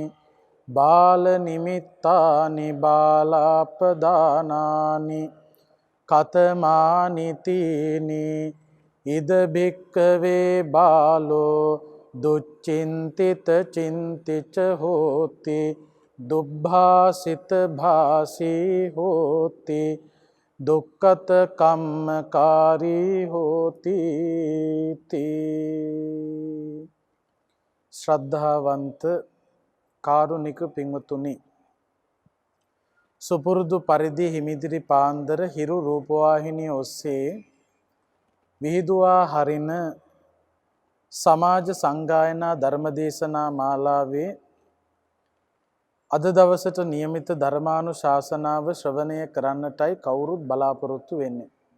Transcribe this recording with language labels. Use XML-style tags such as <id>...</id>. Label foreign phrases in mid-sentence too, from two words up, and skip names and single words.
<pi>බාල නිමිත්තානි බාලාපදානානි කතමානි තීනි ඉද භික්ඛවේ බාලෝ දුච්චින්තිත චින්තිච හෝති දුබ්භාසිත භාසී හෝති දුක්ඛත කම්මකාරී හෝති තී.</pi> <si>ශ්‍රද්ධාවන්ත කාරුණික පින්වතුනි, සුපුරුදු පරිදි හිමිදිරි පාන්දර හිරු රූපවාහිනිය ඔස්සේ විහිදුවා හරින සමාජ සංගායනා ධර්මදේශනා මාලාවේ අද දවසට නියමිත ධර්මානුශාසනාව ශ්‍රවණය කරන්නටයි කවුරුත් බලාපොරොත්තු වෙන්නේ.</si>